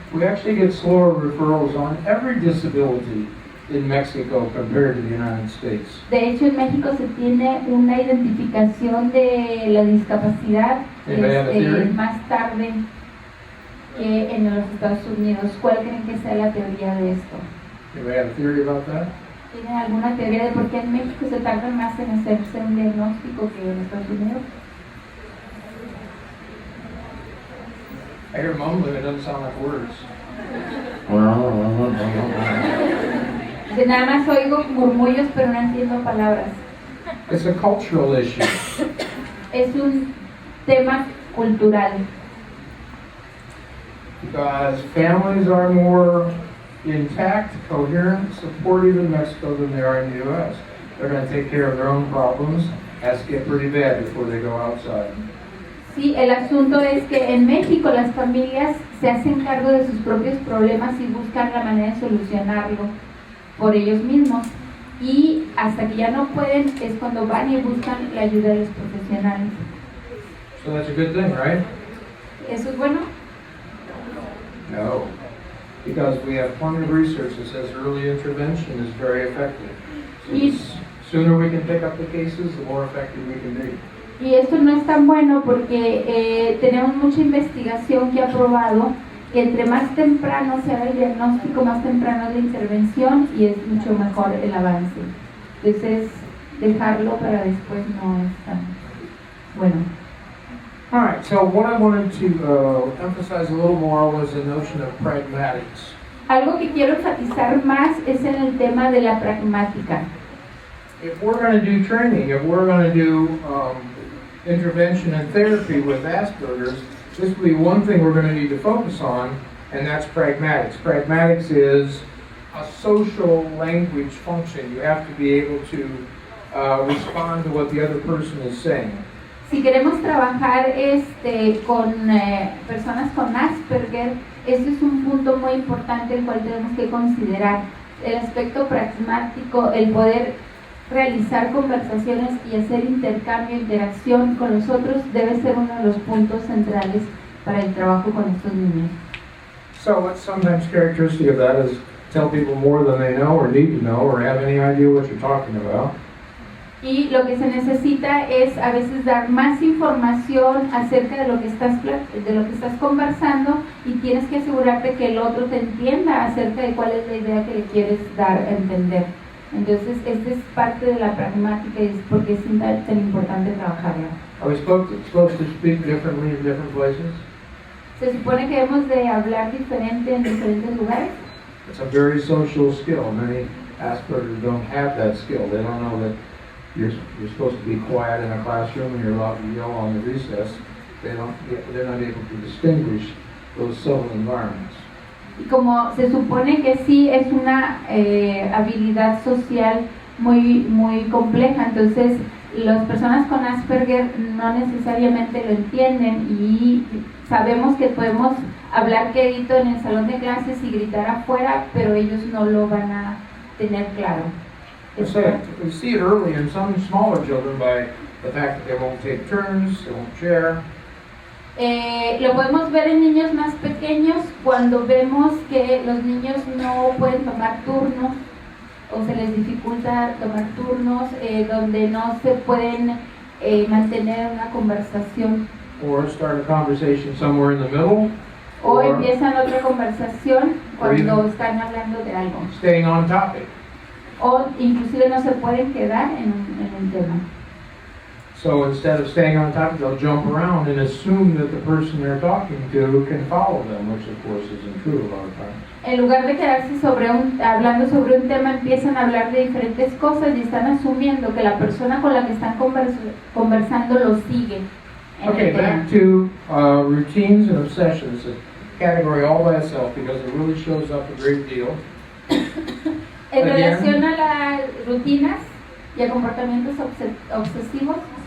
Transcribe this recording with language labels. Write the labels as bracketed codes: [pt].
[en] We actually get slower referrals on every disability in Mexico compared to the United States. [es] De hecho, en México se tiene una identificación de la discapacidad más tarde que en los Estados Unidos. ¿Cuál creen que sea la teoría de esto? [en] Anybody have a theory about that? [es] ¿Tienen alguna teoría de por qué en México se tarda más en hacerse un diagnóstico que en Estados Unidos? [en] I hear mumbling, it doesn't sound like words. [es] De nada más oigo murmullos, pero no entiendo palabras. [en] It's a cultural issue. [es] Es un tema cultural. [en] Because families are more intact, coherent, supportive in Mexico than they are in the U.S. They're going to take care of their own problems. Has to get pretty bad before they go outside. [es] Sí, el asunto es que en México las familias se hacen cargo de sus propios problemas y buscan la manera de solucionarlo por ellos mismos. Y hasta que ya no pueden es cuando van y buscan la ayuda de los profesionales. [en] So that's a good thing, right? [es] ¿Eso es bueno? [en] No. Because we have plenty of research that says early intervention is very effective. So the sooner we can pick up the cases, the more effective we can be. [es] Y esto no es tan bueno porque tenemos mucha investigación que ha probado que entre más temprano se haga el diagnóstico, más temprano es la intervención y es mucho mejor el avance. Entonces, dejarlo para después no es tan bueno. [en] All right, so what I wanted to emphasize a little more was the notion of pragmatics. [es] Algo que quiero enfatizar más es en el tema de la pragmática. [en] If we're going to do training, if we're going to do intervention and therapy with Asperger's, this will be one thing we're going to need to focus on, and that's pragmatics. Pragmatics is a social language function. You have to be able to respond to what the other person is saying. [es] Si queremos trabajar con personas con Asperger, este es un punto muy importante el cual tenemos que considerar. El aspecto pragmático, el poder realizar conversaciones y hacer intercambio, interacción con los otros debe ser uno de los puntos centrales para el trabajo con estos niños. [en] So what's sometimes characteristic of that is tell people more than they know or need to know or have any idea what you're talking about. [es] Y lo que se necesita es a veces dar más información acerca de lo que estás conversando y tienes que asegurarte que el otro te entienda acerca de cuál es la idea que le quieres dar a entender. Entonces, esta es parte de la pragmática y es porque es tan importante trabajarla. [en] Are we supposed to speak differently in different places? [es] Se supone que debemos de hablar diferente en diferentes lugares. [en] It's a very social skill. Many Asperger's don't have that skill. They don't know that you're supposed to be quiet in a classroom and you're allowed to yell on the recess. They're not able to distinguish those civil environments. [es] Y como se supone que sí es una habilidad social muy compleja, entonces las personas con Asperger no necesariamente lo entienden y sabemos que podemos hablar quedito en el salón de clases y gritar afuera, pero ellos no lo van a tener claro. [en] We see it early in some smaller children by the fact that they won't take turns, they won't share. [es] Lo podemos ver en niños más pequeños cuando vemos que los niños no pueden tomar turnos o se les dificulta tomar turnos, donde no se pueden mantener una conversación. [en] Or start a conversation somewhere in the middle. [es] O empiezan otra conversación cuando están hablando de algo. [en] Staying on topic. [es] O inclusive no se pueden quedar en un tema. [en] So instead of staying on topic, they'll jump around and assume that the person they're talking to can follow them, which of course isn't true a lot of times. [es] En lugar de quedarse hablando sobre un tema, empiezan a hablar de diferentes cosas y están asumiendo que la persona con la que están conversando lo sigue. [en] Okay, back to routines and obsessions, a category all by itself because it really shows up a great deal. [es] En relación a las rutinas y a comportamientos obsesivos,